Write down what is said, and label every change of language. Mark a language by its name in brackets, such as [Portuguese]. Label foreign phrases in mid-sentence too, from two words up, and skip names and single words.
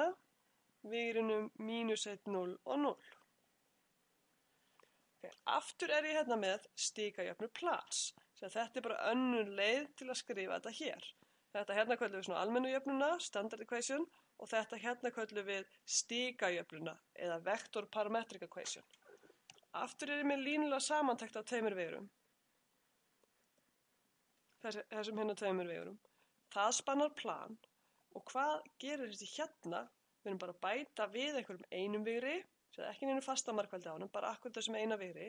[Icelandic] Vigurunum mínus 1, 0 og 0. Okay, aftur er ég hérna með stigajafnur plans. Þetta er bara önnur leið til að skrifa þetta hér. Þetta hérna köllum við svona almennu jöfnuna, [English] standard equation. [Icelandic] Og þetta hérna köllum við stigajöfnuna eða [English] vector parametric equation. [Icelandic] Aftur er ég með línulega samantekt af tveimur vigurum. Þessum hérna tveimur vigurum. Það spannar plan og hvað gerir þessi hérna? Við erum bara að bæta við einhverjum einum vigri, sem ekki neinu fasta markveldi á honum, bara akkur þessum eina vigri.